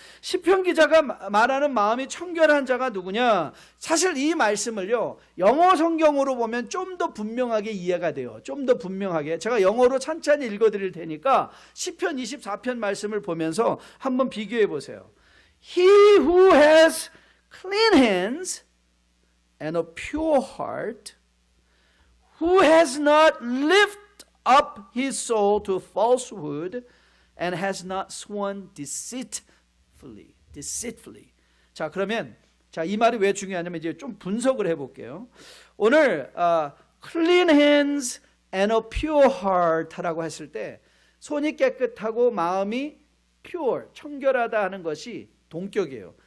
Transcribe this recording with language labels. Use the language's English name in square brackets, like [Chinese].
[Korean] 시편 기자가 말하는 마음이 청결한 자가 누구냐? 사실 이 말씀을요, 영어 성경으로 보면 좀 더 분명하게 이해가 돼요. 좀 더 분명하게. 제가 영어로 찬찬히 읽어 드릴 테니까 시편 24편 말씀을 보면서 한번 비교해 보세요. [English] He who has clean hands and a pure heart, who has not lifted up his soul to falsehood and has not sworn deceitfully. [Korean] 자, 그러면 이 말이 왜 중요하냐면 이제 좀 분석을 해볼게요. 오늘 [English] clean hands and a pure heart [Korean] 라고 했을 때 손이 깨끗하고 마음이 pure, 청결하다 하는 것이 동격이에요.